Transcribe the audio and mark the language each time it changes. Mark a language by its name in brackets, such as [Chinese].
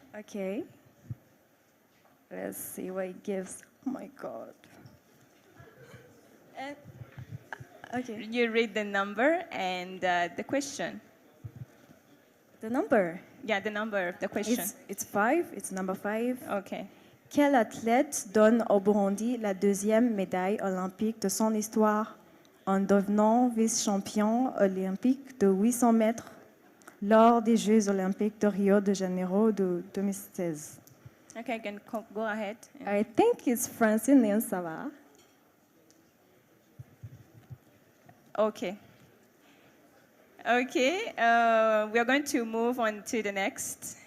[English] Okay. Let's see what it gives. Oh my God. And, okay. You read the number and the question. The number. Yeah, the number of the question. It's 5. It's number 5. Okay. [French] Quel athlète donne au Burundi la 2e médaille olympique de son histoire en devenant vice-champion olympique de 800 mètres lors des Jeux olympiques de Rio de Janeiro de 2016? [English] Okay, I can go ahead. I think it's Francine Sava. Okay. Okay, we are going to move on to the next.